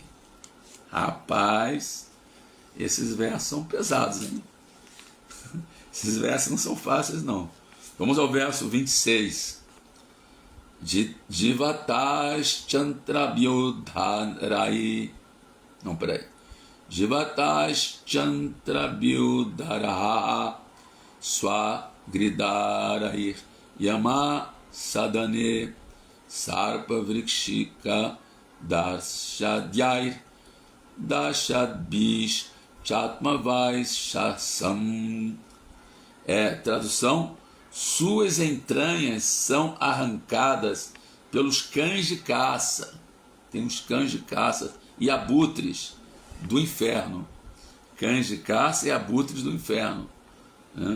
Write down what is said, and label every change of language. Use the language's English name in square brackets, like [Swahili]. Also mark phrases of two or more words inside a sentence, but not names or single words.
[Portuguese] Rapaz, esses versos são pesados, hein? Esses versos não são fáceis, não. Vamos ao verso 26. [Sanskrit] Jivatas chantrabyudharai. [Portuguese] Não, peraí. [Sanskrit] Jivatas chantrabyudharaha swagridarair yama sadane sarpa vrikshika darshadyair dashadbish chatmavais shasam. [Portuguese] Tradução: suas entranhas são arrancadas pelos cães de caça. Tem os cães de caça e abutres do inferno. Cães de caça e abutres do inferno, né?